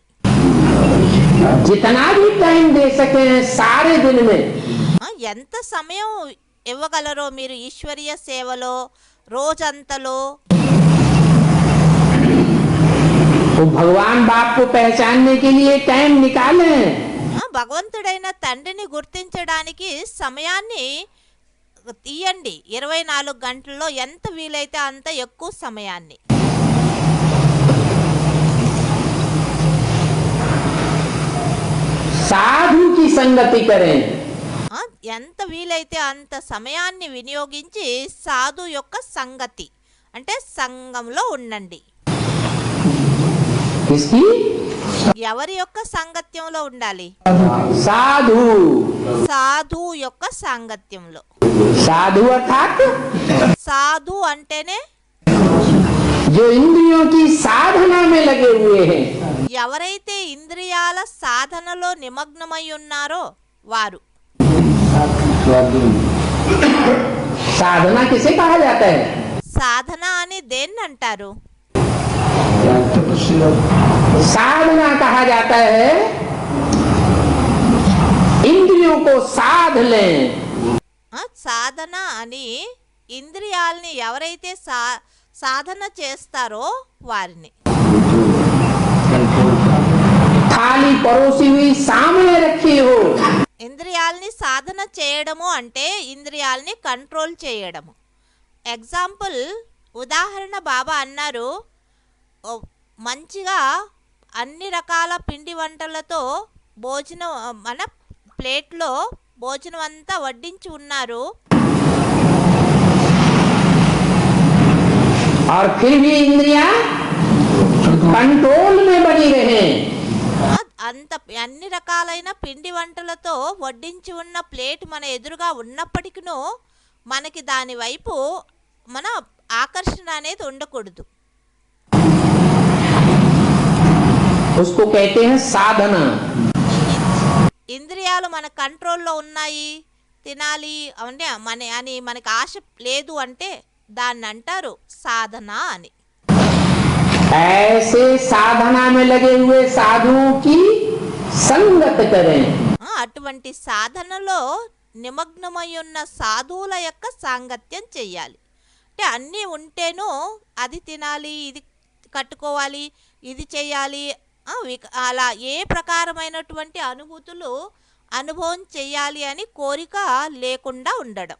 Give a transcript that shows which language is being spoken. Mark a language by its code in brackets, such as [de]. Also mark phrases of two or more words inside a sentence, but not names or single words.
[hi] जितना भी टाइम दे सके सारे दिन में, [te] ఎంత సమయం ఇవ్వగలరో మీరు ఈశ్వరీయ సేవలో రోజంతలో, [hi] वो भगवान बाप को पहचानने के लिए टाइम निकालें। [te] భగవంతుడైన తండ్రిని గుర్తించడానికి సమయాన్ని తీయండి. 24 గంటల్లో ఎంత వీలైతే అంత ఎక్కువ సమయాన్ని. [hi] साधु की संगति करें। [te] ఎంత వీలైతే అంత సమయాన్ని వినియోగించి సాధు యొక్క సంగతి అంటే సంఘంలో ఉండండి. [hi] किसकी? [te] ఎవరి యొక్క సాంగత్యంలో ఉండాలి? [hi] साधु। [te] సాధు యొక్క సాంగత్యంలో. [hi] साधु अर्थात [te] సాధు అంటేనే [hi] जो इंद्रियों की साधना में लगे हुए हैं। [te] ఎవరైతే ఇంద్రియాల సాధనలో నిమగ్నమై ఉన్నారో వారు. [hi] साधना किसे कहा जाता है? [te] సాధన అని దేన్ని అంటారు? [hi] साधना कहा जाता है इंद्रियों को साध लें। [te] సాధన అని ఇంద్రియాలని ఎవరైతే సాధన చేస్తారో వారిని. [hi] थाली परोसी हुई सामने रखी हो। [te] ఇంద్రియాలని సాధన చేయడము అంటే ఇంద్రియాలని కంట్రోల్ చేయడము. ఎగ్జాంపుల్, ఉదాహరణ బాబా అన్నారు, మంచిగా అన్ని రకాల పిండి వంటలతో భోజనం మన ప్లేట్లో భోజనం అంతా వడ్డించి ఉన్నారు. [hi] और फिर भी इंद्रियां कंट्रोल में बनी रहे। [te] అంత అన్ని రకాలైన పిండి వంటలతో వడ్డించి ఉన్న ప్లేట్ మన ఎదురుగా ఉన్నప్పటికీ మనకి దాని వైపు మన ఆకర్షణ అనేది ఉండకూడదు. [hi] उसको कहते हैं साधना। [te] ఇంద్రియాలు మన కంట్రోల్లో ఉన్నాయి, తినాలి అంటే అని మనకి ఆశ లేదు అంటే దాన్ని అంటారు సాధన అని. [hi] ऐसे साधना में लगे हुए साधुओं की संगत करें। [te] అటువంటి సాధనలో నిమగ్నమై ఉన్న సాధువుల యొక్క సాంగత్యం చెయ్యాలి. అంటే అన్నీ ఉంటేనూ అది తినాలి, ఇది కట్టుకోవాలి, ఇది చేయాలి, అలా ఏ ప్రకారమైనటువంటి అనుభవం చెయ్యాలి అని కోరిక లేకుండా ఉండడం.